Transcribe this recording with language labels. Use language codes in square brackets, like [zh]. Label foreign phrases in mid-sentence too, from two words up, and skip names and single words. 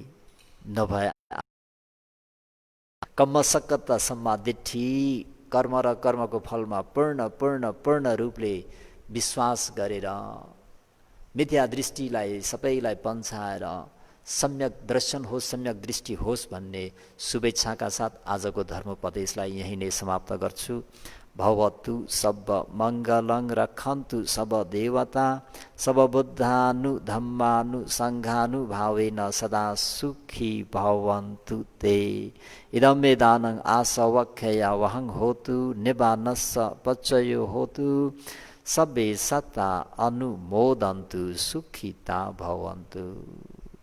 [ne] नभए [pi] कम्मसक्कत सम्मादिठी, [ne] कर्म र कर्मको फलमा पूर्ण रूपले विश्वास गरेर मिथ्या दृष्टिलाई सबैलाई पन्छाएर सम्यक दर्शन होस्, सम्यक दृष्टि होस् भन्ने शुभेच्छाका साथ आजको धर्मोपदेशलाई यहीँ नै समाप्त गर्छु। [pi] भवतु सब मङ्गलं रक्षन्तु सब देवता सब बुद्धानु धम्मानु सङ्घानु भावेन सदा सुखी भवन्तु ते। इदं मे दानं आसवक्षया वहं होतु निबानस्स पच्चयो होतु सब्बे सत्ता अनुमोदन्तु सुखिता भवन्तु।